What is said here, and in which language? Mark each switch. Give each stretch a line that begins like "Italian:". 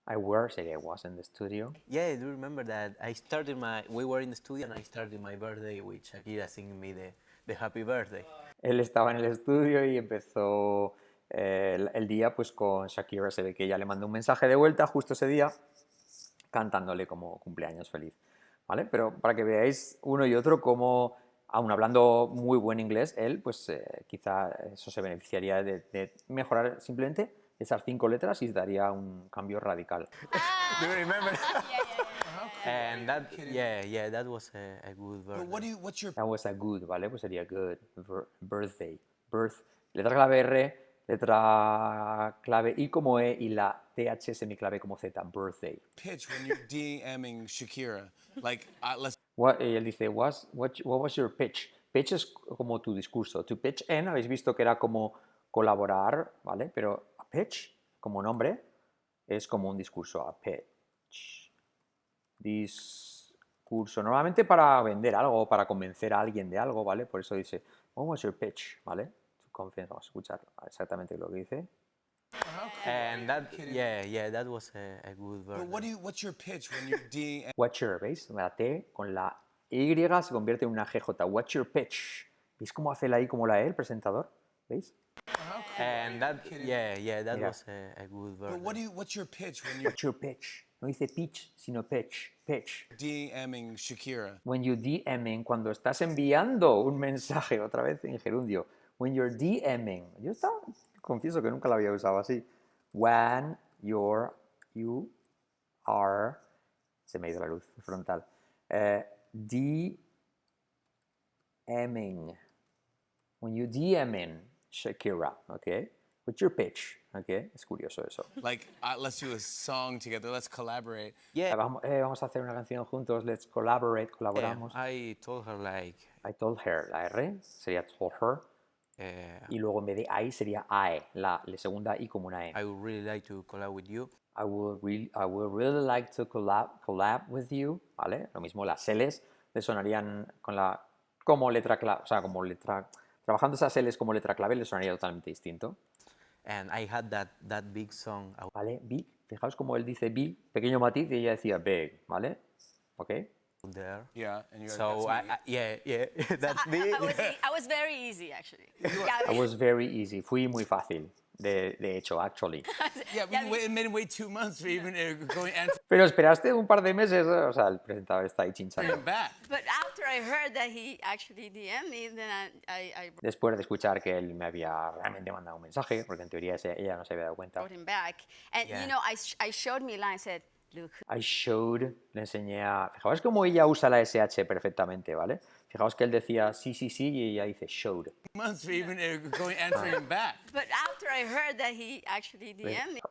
English: I were sería I was in the studio. Yeah, I do remember that. We were in the studio and I started my birthday with Shakira singing me the happy birthday.
Spanish: Él estaba en el estudio y empezó el día pues con Shakira. Se ve que ella le mandó un mensaje de vuelta justo ese día cantándole como cumpleaños feliz, ¿vale? Pero para que veáis uno y otro cómo, aun hablando muy buen inglés, él pues quizá eso se beneficiaría de mejorar simplemente esas 5 letras y daría un cambio radical.
English: Do you remember? Yeah. And that was a good birthday. But what's your That was a good,
Spanish: ¿vale? Pues sería
English: good. Birthday.
Spanish: Letra clave R, letra clave I como E y la TH semiclave como Z.
English: Birthday. pitch when you're DMing Shakira? Like, let's.
Spanish: Y él dice,
English: what was your pitch?
Spanish: Pitch es como tu discurso.
English: To pitch in,
Spanish: habéis visto que era como colaborar, ¿vale? Pero a pitch, como nombre, es como un discurso.
English: A pitch.
Spanish: Discurso. Normalmente para vender algo, para convencer a alguien de algo, ¿vale? Por eso dice,
English: what was your pitch?
Spanish: ¿Vale? Vamos a escuchar exactamente lo que dice.
English: And that was a good birthday. But what's your pitch when you're DMing? What's your,
Spanish: ¿veis? La T con la Y se convierte en una GJ.
English: What's your pitch?
Spanish: ¿Veis cómo hace la I como la E, el presentador? ¿Veis?
English: And that
Spanish: Mira.
English: was a good birthday. But what's your pitch when you're What's your pitch?
Spanish: No dice pitch, sino pitch.
English: Pitch. DMing Shakira? When you DMing,
Spanish: cuando estás enviando un mensaje, otra vez en gerundio.
English: When you're DMing.
Spanish: Yo confieso que nunca lo había usado así.
English: When you are,
Spanish: se me ha ido la luz frontal. DMing.
English: When you DMing Shakira, okay? What's your pitch? Okay?
Spanish: Es curioso eso.
English: Like, let's do a song together. Let's collaborate. Yeah,
Spanish: Vamos a hacer una canción juntos.
English: Let's collaborate.
Spanish: Colaboramos.
English: I told her like, I told her.
Spanish: La R sería
English: told her.
Spanish: Y luego en vez de I sería I. La segunda I como una E.
English: I would really like to collab with you. I would really like to collab with you, ¿vale?
Spanish: Lo mismo las L's le sonarían como letra clave, o sea, como letra, trabajando esas L's como letra clave le sonaría totalmente distinto,
English: And I had that big song out
Spanish: ¿vale? Big, fijaos como él dice big, pequeño matiz y ella decía big, ¿vale? ¿Ok?
English: there. Yeah, and you're So like, yeah, that's me. I was very easy, actually. I was very easy,
Spanish: fui muy fácil, de hecho,
English: actually. yeah, it made him wait 2 months for even going answering
Spanish: Pero esperaste un par de meses, o sea, el presentador está ahí chinchando.
English: back. But after I heard that he actually DM'd me, then I
Spanish: Después de escuchar que él me había realmente mandado un mensaje, porque en teoría ella no se había dado cuenta.
English: wrote him back. And, Yeah. you know, I showed Milan, I said, look, I showed,
Spanish: le enseñé a... Fijaos cómo ella usa la SH perfectamente, ¿vale? Fijaos que él decía sí, sí, sí y ella dice showed.
English: Months for even going answering back. but after I heard that he actually DM'd me,